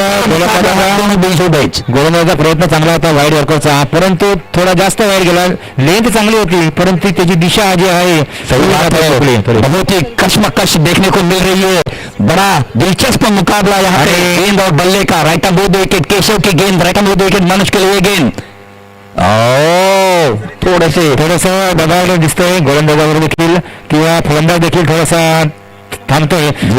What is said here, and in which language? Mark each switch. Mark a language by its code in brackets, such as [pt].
[mr] गोलंदाजाचा प्रयत्न चांगला होता वाईड वर्करचा, परंतु थोडा जास्त वाईड गेला. लेंथ चांगली होती परंतु त्याची दिशा जी आहे [hi] बहुत ही कशमकश देखने को मिल रही है. बड़ा दिलचस्प मुकाबला यहाँ पे गेंद और बल्ले का. Right arm board wicket Keshav की गेंद. राइट आर्म बोर्ड विकेट मनुष्य के लिए गेंद. [mr] थोडस दबाव दिसतोय गोलंदाजावर देखील किंवा फलंदाज देखील थोडासा थांबतोय.